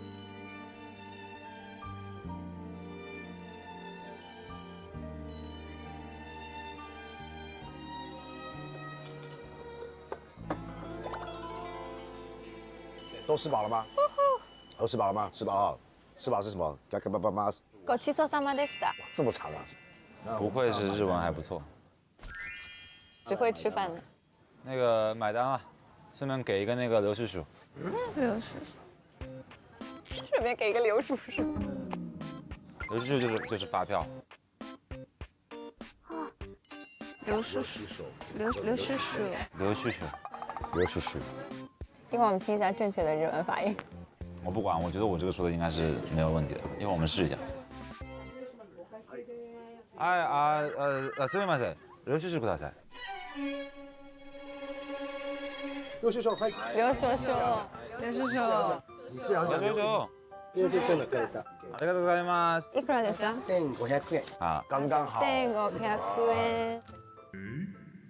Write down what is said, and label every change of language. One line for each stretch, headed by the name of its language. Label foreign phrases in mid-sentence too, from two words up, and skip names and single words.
Chinese: 都吃饱了吗？都吃饱了吗？吃饱了。吃饱是什么？嘎嘎巴巴巴。
Japanese: ごちそうさまでした。
Chinese: 这么长啊！不愧是日文还不错。只会吃饭的。那个买单了，顺便给一个那个刘叔叔。刘叔叔。顺便给一个刘叔叔。刘叔叔就是发票。刘叔叔。刘叔叔。刘叔叔。刘叔叔。一会儿我们听一下正确的日文发音。我不管，我觉得我这个说的应该是没有问题的。一会儿我们试一下。
Japanese: すみません。刘叔叔ください。
Chinese: 刘叔叔，快！刘叔叔，刘叔叔。这样讲。刘叔叔。
Japanese: 領収書の書いた。ありがとうございます。いくらですか 1500円。
Chinese: 啊，刚刚好。
Japanese: 1500円。